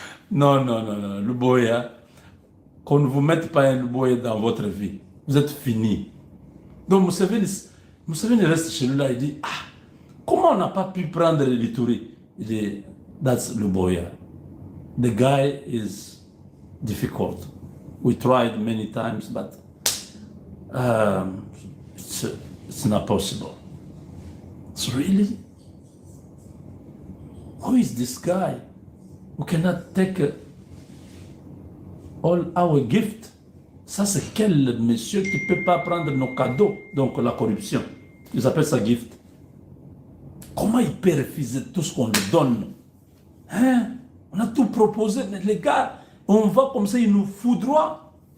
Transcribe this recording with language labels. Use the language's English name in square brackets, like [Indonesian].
[French] Non, Luboya, qu'on ne vous mette pas un Luboya dans votre vie. Vous êtes fini. Donc Museveni reste chez lui là, il dit, comment on n'a pas pu prendre l'Ituri? Il dit, [English] that's Luboya. The guy is difficult. We tried many times, but it's not possible. It's really, who is this guy who cannot take all our gifts? [French] Ça, c'est quel monsieur qui ne peut pas prendre nos cadeaux? Donc, la corruption. Ils appellent ça gift. Comment il peut refuser tout ce qu'on lui donne? Hein? On a tout proposé, mais les gars, on va comme ça, ils nous foudroient.